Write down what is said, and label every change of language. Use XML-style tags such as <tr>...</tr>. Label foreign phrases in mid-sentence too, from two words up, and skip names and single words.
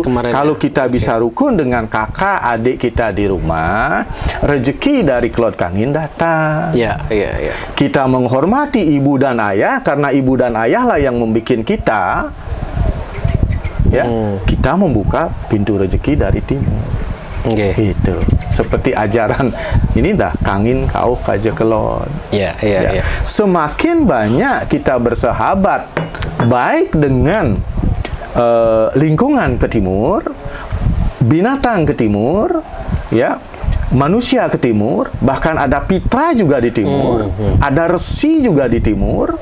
<id>Kalau kita bisa rukun dengan kakak, adik kita di rumah, rezeki dari Klot Kangin datang. Iya. Kita menghormati ibu dan ayah, karena ibu dan ayah lah yang membuat kita. Ya, kita membuka pintu rezeki dari timur. Itu seperti ajaran ini dah</id> <ban>Kangin kau kaja kelon.</ban> <id>Iya. Semakin banyak kita bersahabat baik dengan lingkungan ke timur, binatang ke timur, ya, manusia ke timur, bahkan ada pitra juga di timur, ada resi juga di timur.</id>